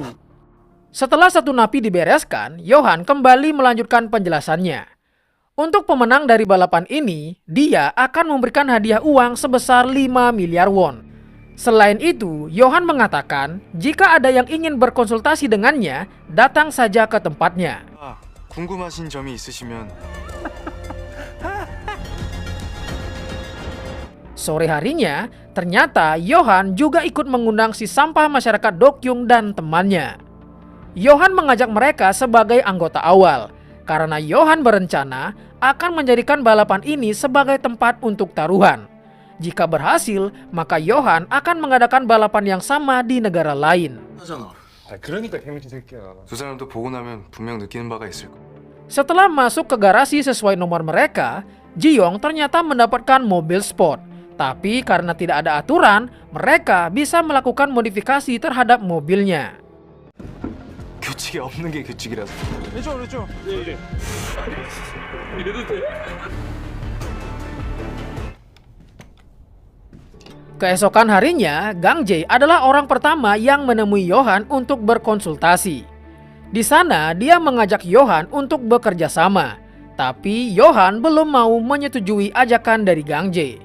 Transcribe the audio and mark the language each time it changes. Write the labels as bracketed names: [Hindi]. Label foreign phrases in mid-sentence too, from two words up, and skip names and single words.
[Indonesian] Setelah satu napi dibereskan, Yohan kembali melanjutkan penjelasannya. Untuk pemenang dari balapan ini, dia akan memberikan hadiah uang sebesar 5 miliar won. Selain itu, Yohan mengatakan jika ada yang ingin berkonsultasi dengannya, datang saja ke tempatnya. [Korean] 궁금하신 점이 있으시면. [Indonesian] Sore harinya, ternyata Yohan juga ikut mengundang si sampah masyarakat Dokyung dan temannya. Yohan mengajak mereka sebagai anggota awal, karena Yohan berencana akan menjadikan balapan ini sebagai tempat untuk taruhan. Jika berhasil, maka Yohan akan mengadakan balapan yang sama di negara lain. [Korean] 그러니까 개미친 새끼야. 두 사람도 보고 나면 분명 느끼는 바가 있을 거야. [Indonesian] Setelah masuk ke garasi sesuai nomor mereka, Ji-young ternyata mendapatkan mobil sport. Tapi karena tidak ada aturan, mereka bisa melakukan modifikasi terhadap mobilnya. [Korean] 규칙이 없는 게 규칙이라서. 그렇죠. 네. 이래도 돼. [Indonesian] Keesokan harinya, Gang Jae adalah orang pertama yang menemui Yohan untuk berkonsultasi. Di sana, dia mengajak Yohan untuk bekerja sama. Tapi Yohan belum mau menyetujui ajakan dari Gang Jae.